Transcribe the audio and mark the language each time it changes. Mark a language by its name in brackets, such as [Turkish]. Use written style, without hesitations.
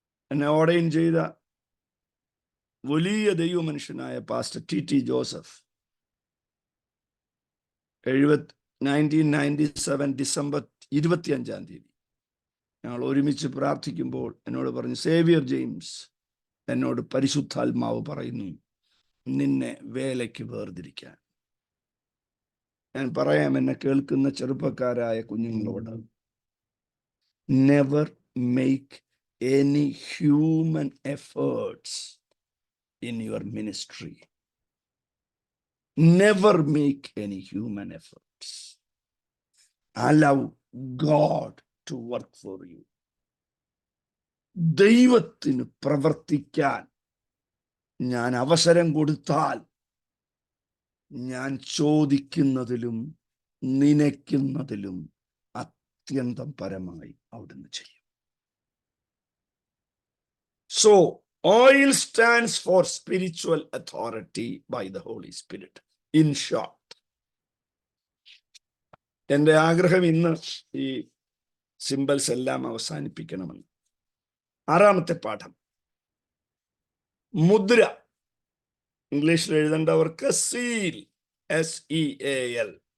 [Malayalam] എന്നെ ഓർഡൈൻ ചെയ്ത വലിയ ദൈവമനുഷ്യനായ പാസ്റ്റർ ടി ജോസഫ് 1997 ഡിസംബർ 25-ാം തീയതി ഞങ്ങൾ ഒരുമിച്ച് പ്രാർത്ഥിക്കുമ്പോൾ എന്നോട് പറഞ്ഞു, സേവ്യർ ജെയിംസ്, എന്നോട് പരിശുദ്ധാത്മാവ് പറയുന്നു നിന്നെ വേലയ്ക്ക് വേർതിരിക്കാൻ. ഞാൻ പറയാം എന്നെ കേൾക്കുന്ന ചെറുപ്പക്കാരായ കുഞ്ഞുങ്ങളോട്, [English] Never make any human efforts in your ministry. Never make any human efforts. Allow God to work for you. [Malayalam] ദൈവത്തിന് പ്രവർത്തിക്കാൻ ഞാൻ അവസരം കൊടുത്താൽ ഞാൻ ചോദിക്കുന്നതിലും നനയ്ക്കുന്നതിലും അത്യന്തം പരമായി അവിടുന്ന് ചെയ്യും. [English] So oil stands for spiritual authority by the Holy Spirit. In short, [Malayalam] എൻ്റെ ആഗ്രഹം ഇന്ന് ഈ സിംബൽസ് എല്ലാം അവസാനിപ്പിക്കണമെന്ന്. 6-ാമത്തെ പാഠം, മുദ്ര. ഇംഗ്ലീഷിൽ എഴുതേണ്ടവർക്ക് സീൽ, SEAL.